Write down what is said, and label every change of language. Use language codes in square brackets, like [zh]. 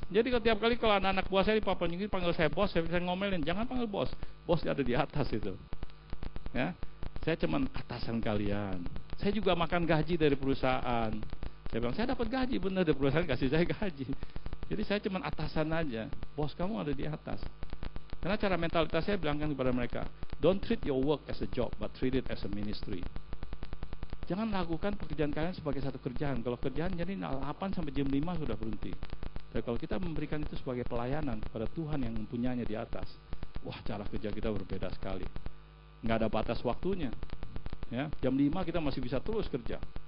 [id] Jadi setiap kali kalau anak-anak buah saya di Papua New Guinea panggil saya bos, saya bisa ngomelin, jangan panggil bos. Bos ada di atas itu. Ya, saya cuman atasan kalian. Saya juga makan gaji dari perusahaan. Saya bilang, saya dapat gaji benar dari perusahaan, kasih saya gaji. Jadi saya cuman atasan aja. Bos kamu ada di atas. Karena cara mentalitas saya bilangkan kepada mereka, [en] don't treat your work as a job, but treat it as a ministry. [id] Jangan lakukan pekerjaan kalian sebagai satu kerjaan. Kalau kerjaan jadi 8 sampai jam 5 sudah berhenti. Tapi kalau kita memberikan itu sebagai pelayanan kepada Tuhan yang mempunyainya di atas, wah, cara kerja kita berbeda sekali. Nggak ada batas waktunya. Ya, jam 5 kita masih bisa terus kerja.